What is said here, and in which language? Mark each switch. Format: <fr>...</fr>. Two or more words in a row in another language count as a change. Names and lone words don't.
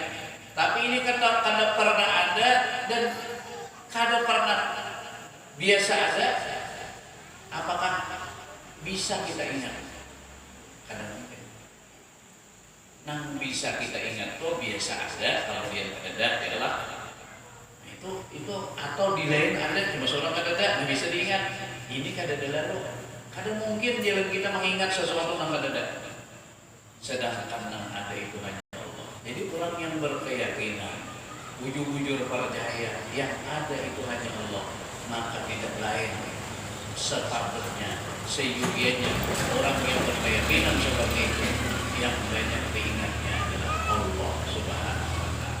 <bjn>Tapi ini kada pernah ada dan kada pernah biasa ada, apakah bisa kita ingat? Kada mungkin. Nang bisa kita ingat tuh biasa ada, kemudian kada adalah itu atau di lain ada cuma seorang kada nggak bisa diingat. Ini kada lalu. Kada mungkin jalan kita mengingat sesuatu yang kada ada. Sedangkan yang ada itu hanya Allah. Jadi orang yang berkeyakinan, bujur-bujur percaya yang ada itu hanya Allah, maka tidak lain sepatutnya, seyugianya orang yang berkeyakinan seperti itu yang banyak diingatnya adalah Allah</bjn> <ar>Subhanahu wa Ta'ala.</ar>